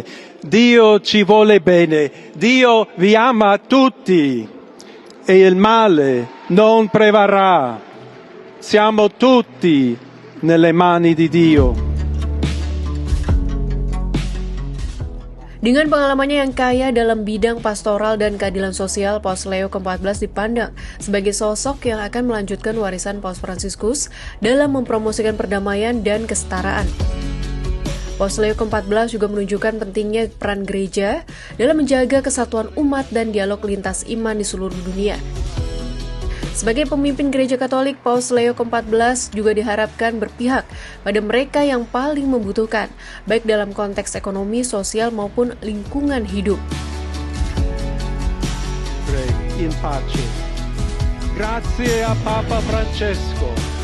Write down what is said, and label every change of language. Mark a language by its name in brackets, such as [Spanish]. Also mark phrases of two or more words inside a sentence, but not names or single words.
[Italian] Dio ci vuole bene, Dio vi ama tutti e il male non prevarrà. Siamo tutti nelle mani di Dio. [Indonesian] Dengan pengalamannya yang kaya dalam bidang pastoral dan keadilan sosial, Paus Leo ke-14 dipandang sebagai sosok yang akan melanjutkan warisan Paus Fransiskus dalam mempromosikan perdamaian dan kesetaraan. Paus Leo ke-14 juga menunjukkan pentingnya peran gereja dalam menjaga kesatuan umat dan dialog lintas iman di seluruh dunia. Sebagai pemimpin gereja Katolik, Paus Leo ke-14 juga diharapkan berpihak pada mereka yang paling membutuhkan, baik dalam konteks ekonomi, sosial, maupun lingkungan hidup. [Italian] In pace. Grazie a Papa Francesco.